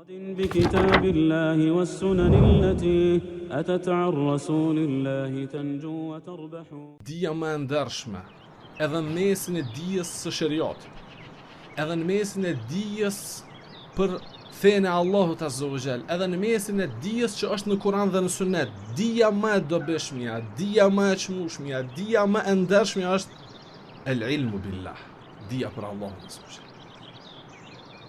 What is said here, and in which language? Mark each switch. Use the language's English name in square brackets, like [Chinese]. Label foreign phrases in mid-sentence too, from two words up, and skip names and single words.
[Arabic] بكتاب الله والسنن التي أتت عن رسول الله تنجو وتربح. [Albanian] Dija më e ndershme, edhe në mesin e dijes së shariatit, edhe në mesin e dijes për fenë e Allahut [Arabic] عز وجل, [Albanian] edhe në mesin e dijes që është në Kur'an dhe në Sunet, dija më e dobishmja, dija më e çmueshmja, dija më e ndershmja është [Arabic] العلم بالله, [Albanian] dija për Allahun [Arabic] عز وجل.